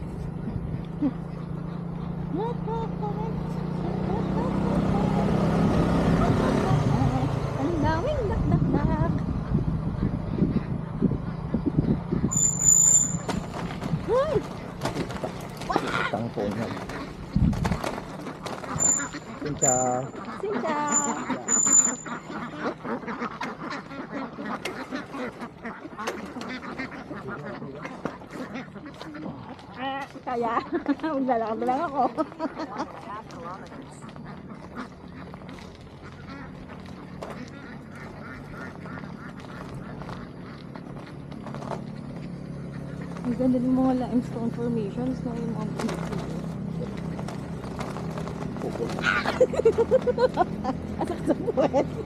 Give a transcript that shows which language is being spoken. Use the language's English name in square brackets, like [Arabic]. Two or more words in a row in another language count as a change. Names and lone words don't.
[Filipino] Ang daming dak-dak-dak. Hoy! Isang phone yan. [Vietnamese] Xin chào. Xin chào. [Filipino] Kaya, maglalakad lang ako. Ang ganda ng mga [English] limestone formations [Filipino] na yung mga asak sa puwet.